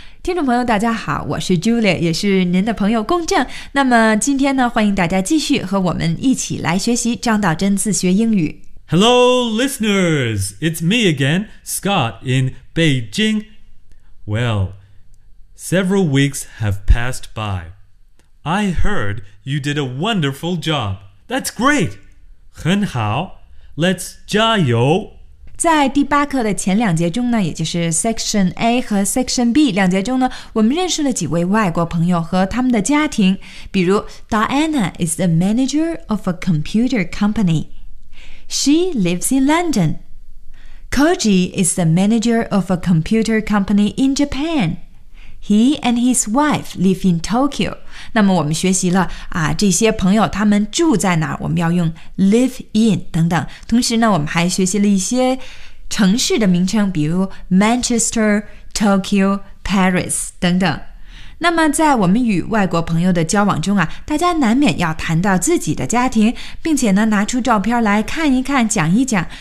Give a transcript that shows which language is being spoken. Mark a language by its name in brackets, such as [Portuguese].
[Chinese] 听众朋友大家好，我是 Julia， 也是您的朋友公正。那么今天呢，欢迎大家继续和我们一起来学习张道真自学英语。 [English] Hello listeners, it's me again, Scott in Beijing. Well, several weeks have passed by. I heard you did a wonderful job. That's great! [Chinese] 很好 [English] Let's [Chinese] 加油在第八课的前两节中呢，也就是 Section A 和 Section B 两节中呢，我们认识了几位外国朋友和他们的家庭，比如 [English] Diana is the manager of a computer company. She lives in London. Koji is the manager of a computer company in Japan. He and his wife live in Tokyo. [Chinese] 那么我们学习了啊，这些朋友他们住在哪儿，我们要用 live in 等等。同时呢，我们还学习了一些城市的名称，比如 Manchester, Tokyo, Paris 等等。那么在我们与外国朋友的交往中啊，大家难免要谈到自己的家庭，并且呢拿出照片来看一看，讲一讲。